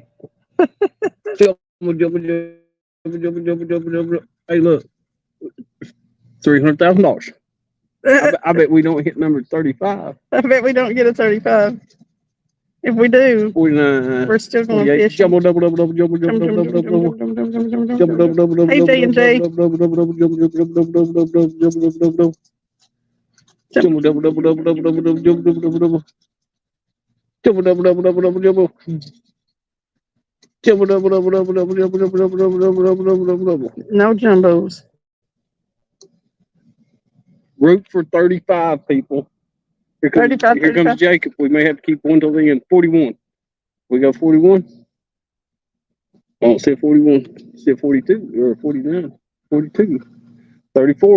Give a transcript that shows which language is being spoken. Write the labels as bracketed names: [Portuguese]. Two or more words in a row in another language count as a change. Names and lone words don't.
[English] Hey, look. $300,000. I bet we don't hit number 35. I bet we don't get a 35. If we do, 49. we're still going to fish. Jumbo, double, double, double, jumbo, double, double, double, double, jumbo, double, double, double, hey, J and J. jumbo, double, double, double, jumbo, double, double, double, jumbo, double, double, jumbo, double, double, double, double, double, double, jumbo, double, double, double, jumbo, double, double, double, double, jumbo, jumbo, double, double, double, double, jumbo, double, double, double, double, double, double, double. No jumbos. Root for 35, people. Here comes, 35, here comes Jacob. We may have to keep one till the end. 41. We got 41. I don't see 41. See 42 or 49. 42. 34.